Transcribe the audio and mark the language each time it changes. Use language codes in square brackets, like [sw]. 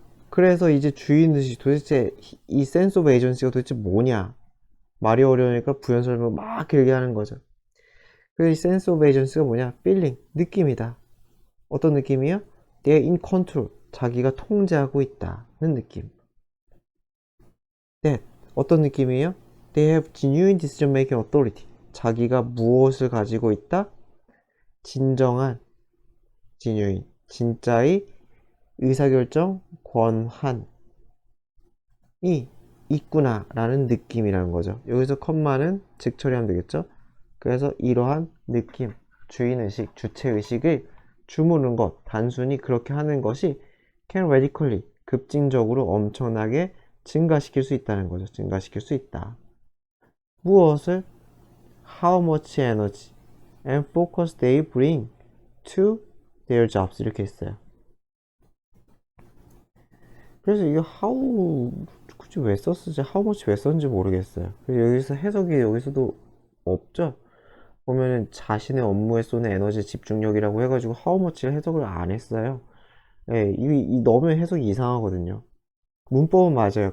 [ko] 그래서 이제 주인의식 도대체 이 센스 오브 에이전시가 도대체 뭐냐? 말이 어려우니까 부연 설명을 막 길게 하는 거죠. 그래서 이 센스 오브 에이전시가 뭐냐? 필링, 느낌이다. 어떤 느낌이요? [en] They're in control. [ko] 자기가 통제하고 있다는 느낌. That. 어떤 느낌이에요? [en] They have genuine decision making authority. [ko] 자기가 무엇을 가지고 있다? 진정한, genuine, 진짜의 의사결정 권한이 있구나 라는 느낌이라는 거죠. 여기서 컴마는 즉 처리하면 되겠죠. 그래서 이러한 느낌, 주인의식, 주체의식을 주무는 것, 단순히 그렇게 하는 것이 [en] can radically, [ko] 급진적으로 엄청나게 증가시킬 수 있다는 거죠. 증가시킬 수 있다. 무엇을? [en] How much energy and focus they bring to their jobs 이렇게 있어요. [ko] 그래서 이게 how 굳이 왜 썼을지 how much 왜 썼는지 모르겠어요. 그래서 여기서 해석이 여기서도 없죠. 보면은 자신의 업무에 쏘는 에너지 집중력이라고 해가지고 how much를 해석을 안 했어요. 예, 이 넣으면 해석이 이상하거든요. 문법은 맞아요.